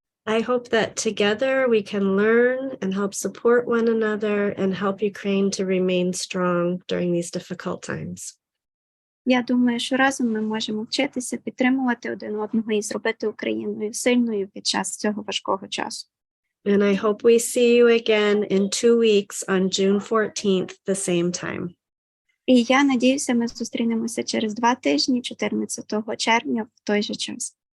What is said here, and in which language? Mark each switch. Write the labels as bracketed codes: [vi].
[en] I hope that together we can learn and help support one another and help Ukraine to remain strong during these difficult times. [uk] Я думаю, що разом ми можемо вчитися, підтримувати один одного і зробити Україну сильною під час цього важкого часу. [en] And I hope we see you again in 2 weeks on June 14th, the same time. [uk] І я надіюся, ми зустрінемося через 2 тижні, 14 червня, в той же час.